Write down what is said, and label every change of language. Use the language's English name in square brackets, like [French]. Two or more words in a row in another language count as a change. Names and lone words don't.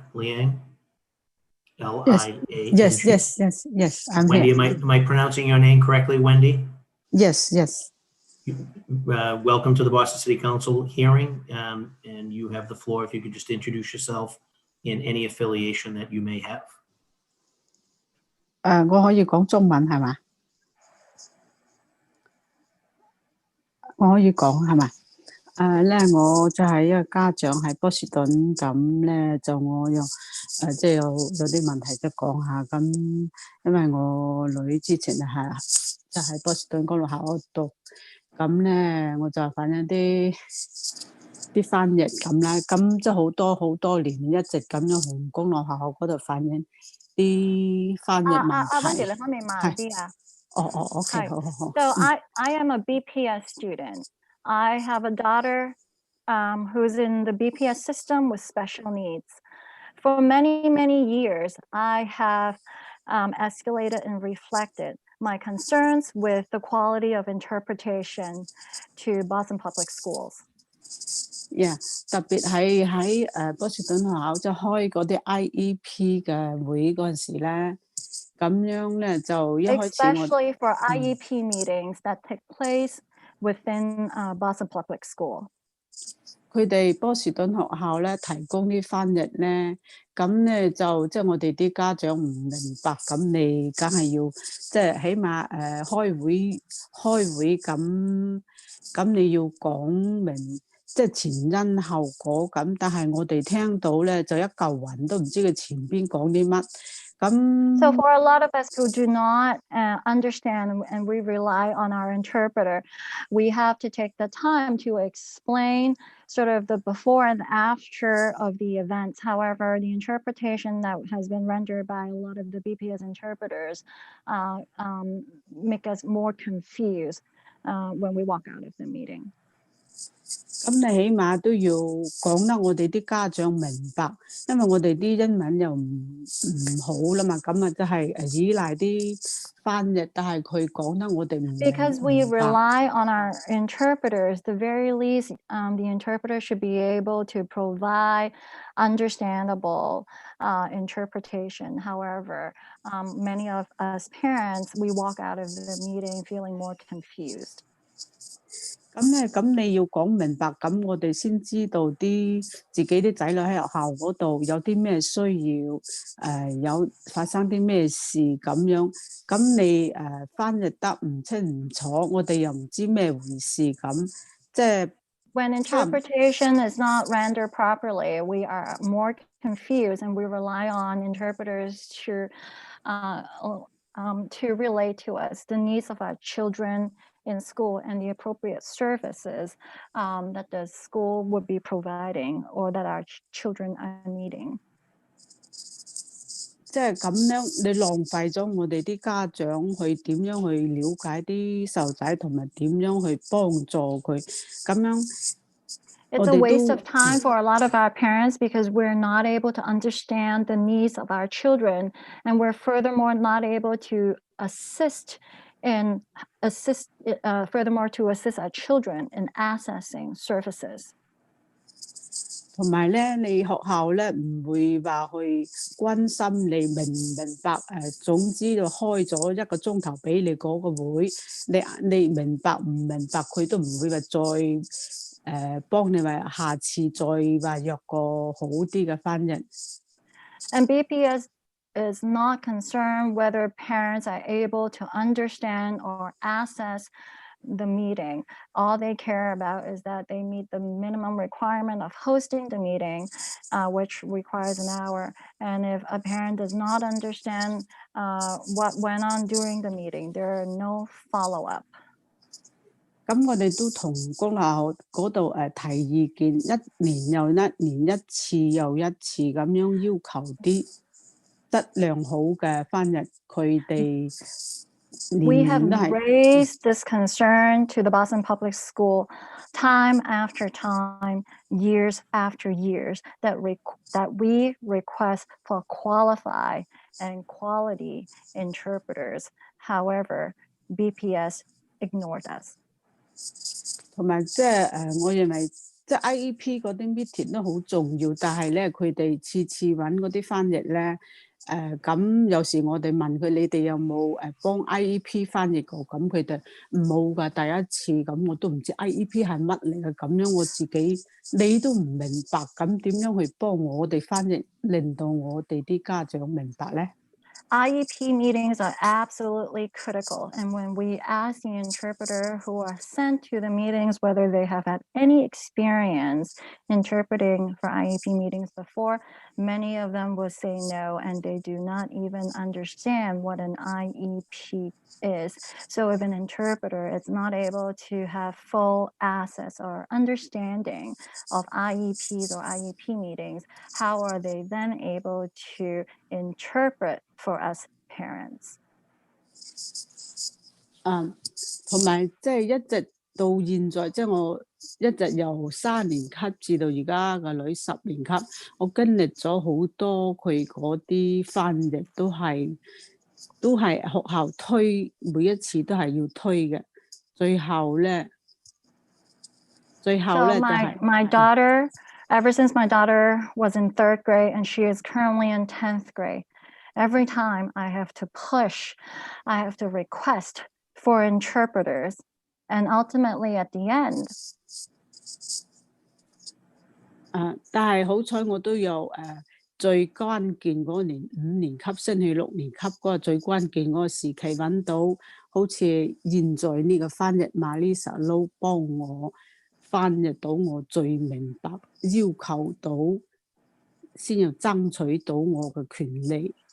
[English] Liang? L-I-A-N-G. Yes. I'm Wendy, here. am I pronouncing your name correctly, Wendy? Yes. Welcome to the Boston City Council hearing, and you have the floor. If you could just introduce yourself in any affiliation that you may have. [Cantonese] 我可以講中文係嘛？我可以講係嘛？我就係一個家長喺波士頓，咁咧就我有即係有啲問題都講下。咁因為我女之前係就喺波士頓公路校嗰度，咁咧我就反映啲翻譯咁啦。咁即係好多年一直咁樣從公路學校嗰度反映啲翻譯問題。 Wendy，你方面慢啲啊？ OK， Hi. 好好好。 [English] So I am a BPS student. I have a daughter who's in the BPS system with special needs. For many, many years, I have escalated and reflected my concerns with the quality of interpretation to Boston Public Schools. Yeah， [Cantonese] 特別喺波士頓學校即係開嗰啲 IEP 嘅會嗰陣時咧，咁樣咧就一開始我 [English] Especially for IEP meetings that take place within Boston Public School. [Cantonese] 佢哋波士頓學校咧提供啲翻譯咧，咁咧就即係我哋啲家長唔明白，咁你梗係要即係起碼開會咁你要講明即係前因後果咁，但係我哋聽到咧就一嚿雲都唔知佢前邊講啲乜。 [English] So for a lot of us who do not understand and we rely on our interpreter, we have to take the time to explain sort of the before and after of the events. However, the interpretation that has been rendered by a lot of the BPS interpreters make us more confused when we walk out of the meeting. [Cantonese] 咁你起碼都要講得我哋啲家長明白，因為我哋啲英文又唔好啦嘛，咁啊即係依賴啲翻譯，但係佢講得我哋唔明白。 [English] Because we rely on our interpreters, the very least, the interpreter should be able to provide understandable interpretation. However, many of us parents, we walk out of the meeting feeling more confused. [Cantonese] 咁你要講明白，咁我哋先知道自己啲仔女喺學校嗰度有啲咩需要，有發生啲咩事咁樣，咁你翻譯得唔清唔楚，我哋又唔知咩回事咁，即係。 [English] When interpretation is not rendered properly, we are more confused, and we rely on interpreters to relate to us the needs of our children in school and the appropriate services that the school would be providing or that our children are needing. [Cantonese] 即係咁樣，你浪費咗我哋啲家長去點樣去了解啲細路仔，同埋點樣去幫助佢，咁樣。 [English] It's a waste of time for a lot of our parents because we're not able to understand the needs of our children, and we're furthermore not able to assist our children in accessing services. [Cantonese] 同埋咧，你學校咧唔會話去關心你明唔明白總之就開咗1個鐘頭俾你嗰個會，你明白唔明白佢都唔會話再幫你話下次再話約個好啲嘅翻譯。 [English] And BPS is not concerned whether parents are able to understand or access the meeting. All they care about is that they meet the minimum requirement of hosting the meeting, which requires an hour. And if a parent does not understand what went on during the meeting, there are no follow-up. [Cantonese] 咁我哋都同公立學校嗰度提意見，1年又1年1次又1次咁樣要求啲質量好嘅翻譯，佢哋。 [English] We have raised this concern to the Boston Public School time after time, years after years, that we request for qualified and quality interpreters. However, BPS ignored us. [Cantonese] 同埋即係我認為即係 IEP 嗰啲 meeting 都好重要，但係咧佢哋次次揾嗰啲翻譯咧。咁有時我哋問佢，你哋有冇幫 IEP 翻譯過？咁佢哋冇㗎，第一次咁我都唔知 IEP 係乜嚟嘅，咁樣我自己你都唔明白，咁點樣去幫我哋翻譯，令到我哋啲家長明白咧？ [English] IEP meetings are absolutely critical, and when we ask the interpreter who are sent to the meetings whether they have had any experience interpreting for IEP meetings before, many of them will say no, and they do not even understand what an IEP is. So if an interpreter is not able to have full access or understanding of IEPs or IEP meetings, how are they then able to interpret for us parents? [Cantonese] 同埋即係一直到現在，即係我一直由3年級至到而家個女10年級，我經歷咗好多佢嗰啲翻譯都係學校推，每一次都係要推嘅，最後咧 [English] So [Cantonese] 就係 [English] my daughter, ever since my daughter was in 3rd grade and she is currently in 10th grade, every time I have to push, I have to request for interpreters. And ultimately at the end, [Cantonese] 但係好彩我都有最關鍵嗰年5年級升去6年級嗰個最關鍵嗰個時期揾到，好似現在呢個翻譯 Marisa Low 幫我翻譯到我最明白，要求到先要爭取到我嘅權利。